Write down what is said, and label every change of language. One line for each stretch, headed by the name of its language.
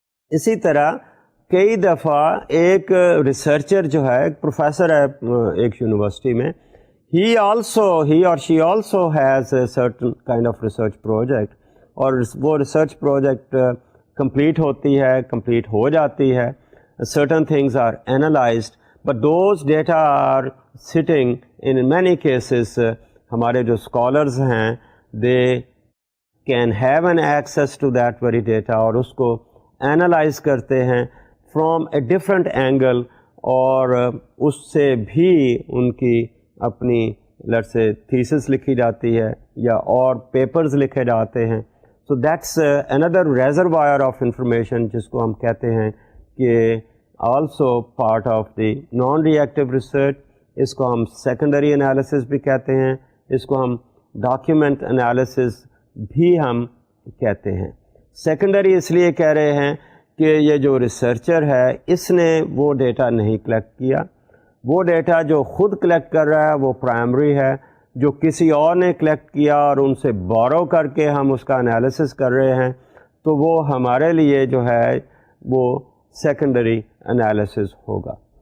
Urdu: اسی طرح کئی دفعہ ایک ریسرچر جو ہے, ایک پروفیسر ہے ایک یونیورسٹی میں,
English: he or she also has a certain kind of research project,
Urdu: اور وہ ریسرچ پروجیکٹ complete ہوتی ہے, complete ہو جاتی ہے.
English: Certain things are analyzed, but those data are sitting in many cases.
Urdu: ہمارے جو scholars ہیں
English: they can have an access to that very data
Urdu: اور اس کو analyze کرتے ہیں
English: from a different angle,
Urdu: اور اس سے بھی ان کی اپنی let's say thesis لکھی جاتی ہے یا اور papers لکھے جاتے ہیں.
English: So that's another reservoir of information
Urdu: جس کو ہم کہتے ہیں کہ
English: also part of the non-reactive research.
Urdu: اس کو ہم secondary analysis بھی کہتے ہیں, اس کو ہم document analysis بھی ہم کہتے ہیں. سیکنڈری اس لیے کہہ رہے ہیں کہ یہ جو ریسرچر ہے اس نے وہ ڈیٹا نہیں کلیکٹ کیا, وہ ڈیٹا جو خود کلیکٹ کر رہا ہے وہ پرائمری ہے, جو کسی اور نے کلیکٹ کیا اور ان سے بورو کر کے ہم اس کا انالیسس کر رہے ہیں تو وہ ہمارے لیے جو ہے وہ سیکنڈری انالیسس ہوگا.